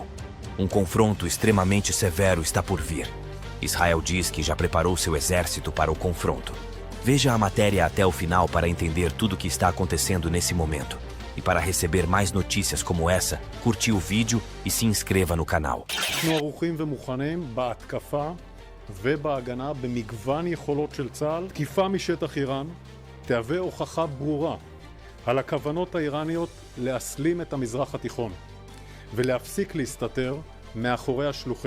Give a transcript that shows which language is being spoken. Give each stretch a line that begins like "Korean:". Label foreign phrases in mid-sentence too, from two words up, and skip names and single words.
Portuguese: Um confronto extremamente severo está por vir. Israel diz que já preparou seu exército para o confronto. Veja a matéria até o final para entender tudo o que está acontecendo nesse momento. E para receber mais notícias como essa, curte o vídeo e se inscreva no canal.
Hebrew: אנחנו ערוכים ומוכנים בהתקפה ובהגנה במגוון יכולות של צה"ל. תקיפה משטח איראן תהווה הוכחה ברורה על הכוונות האיראניות להסלים את המזרח התיכון ולהפסיק להסתתר מאחורי השלוחים.